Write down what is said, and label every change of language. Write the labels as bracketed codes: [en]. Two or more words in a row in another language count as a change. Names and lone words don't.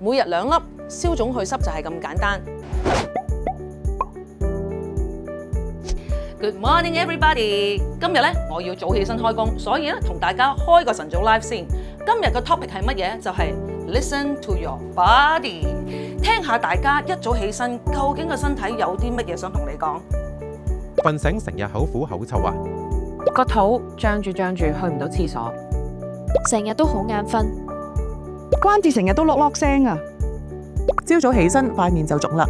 [yue] 每日2粒，消腫去濕就係咁簡單。 [en] Good morning, everybody！ [yue] 今日咧我要早起身開工，所以咧同大家開個晨早 live 先。今日個 topic 係乜嘢？就係 [en] Listen to your body， [yue] 聽下大家一早起身，究竟個身體有啲乜嘢想同你講？瞓醒成日口苦口臭啊！個肚脹住去唔到廁所，成日都好眼瞓，關節成日都落聲啊！朝早起身塊面就腫啦。